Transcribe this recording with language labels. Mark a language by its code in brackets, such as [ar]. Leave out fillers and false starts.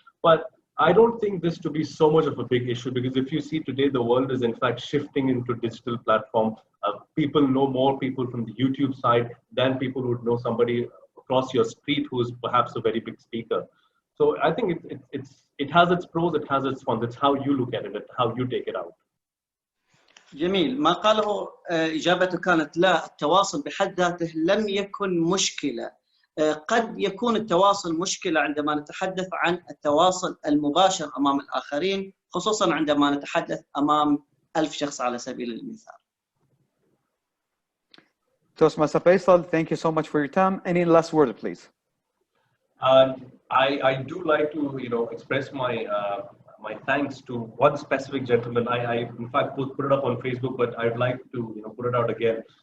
[en] But I don't think this to be so much of a big issue because if you see today, the world is in fact shifting into digital platform. People know more people from the YouTube side than people would know somebody across your street who is perhaps a very big speaker. So I think it has its pros, it has its cons. That's how you look at it, how you take it out. [ar] جميل. ما قاله إجابته كانت لا، التواصل بحد ذاته لم يكن مشكلة. قد يكون التواصل مشكلة عندما نتحدث عن التواصل المباشر أمام الآخرين، خصوصا عندما نتحدث أمام 1000 شخص على سبيل المثال. [en] Toastmaster Faisal, thank you so much for your time. Any last word, please? I do like to express my my thanks to one specific gentleman. I in fact put it up on Facebook, but I'd like to put it out again.